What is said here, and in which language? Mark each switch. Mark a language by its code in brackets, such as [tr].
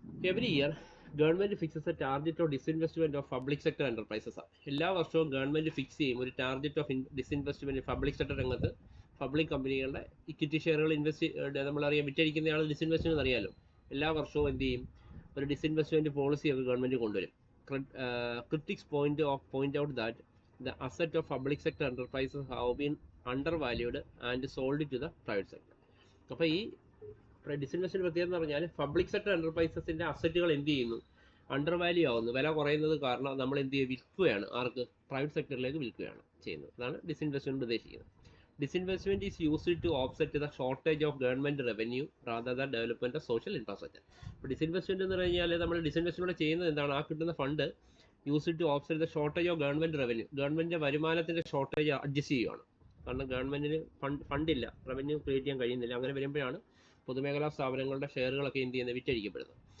[en] Every year government fixes a target of disinvestment of public sector enterprises ആണ്. [ml] എല്ലാ വർഷവും government fix ചെയ്യും ഒരു target of disinvestment public sector രംഗത്ത്. Public കമ്പനികളുടെ ഇക്വിറ്റി ഷെയറുകൾ നമ്മളറിയാം, വിറ്റഴിക്കുന്നയാൾ ഡിസ്ഇൻവെസ്റ്റ്മെന്റ് അറിയാലോ. എല്ലാ വർഷവും എന്ത് ചെയ്യും? ഒരു ഡിസ്ഇൻവെസ്റ്റ്മെന്റ് പോളിസി ഒക്കെ ഗവൺമെന്റ് കൊണ്ടുവരും. [en] Critics point out that the asset of public sector enterprises have been undervalued and sold to the private sector. [ml] അപ്പോൾ ഈ ഡിസ്ഇൻവെസ്റ്റ്മെന്റ് പ്രത്യേകത എന്ന് പറഞ്ഞാൽ പബ്ലിക് സെക്ടർ എന്റർപ്രൈസസിന്റെ അസറ്റുകൾ എന്ത് ചെയ്യുന്നു? അണ്ടർവാല്യൂ ആവുന്നു, വില കുറയുന്നത് കാരണം നമ്മൾ എന്ത് ചെയ്യുക? വിൽക്കുകയാണ്. ആർക്ക്? പ്രൈവറ്റ് സെക്ടറിലേക്ക് വിൽക്കുകയാണ് ചെയ്യുന്നത്. അതാണ് ഡിസ്ഇൻവെസ്റ്റ്മെന്റ് ഉദ്ദേശിക്കുന്നത്. [en] Disinvestment is used to offset the shortage of government revenue rather than development of social infrastructure. [ml] അപ്പോൾ ഡിസ്ഇൻവെസ്റ്റ്മെന്റ് എന്ന് പറഞ്ഞാൽ നമ്മൾ ഡിസ്ഇൻവെസ്റ്റ്മെന്റ് ചെയ്യുന്നത് എന്താണ്? ആ കിട്ടുന്ന fund [en] use to offset the shortage of government revenue, [ml] ഗവൺമെന്റിന്റെ വരുമാനത്തിന്റെ ഷോർട്ടേജ് അഡ്ജസ്റ്റ് ചെയ്യുകയാണ്. കാരണം ഗവൺമെന്റിന് ഫണ്ടില്ല, റവന്യൂ ക്രിയേറ്റ് ചെയ്യാൻ കഴിയുന്നില്ല. അങ്ങനെ വരുമ്പോഴാണ് പൊതുമേഖലാ സ്ഥാപനങ്ങളുടെ ഷെയറുകളൊക്കെ എന്ത് ചെയ്യുന്നത്? വിറ്റഴിക്കപ്പെടുന്നത്.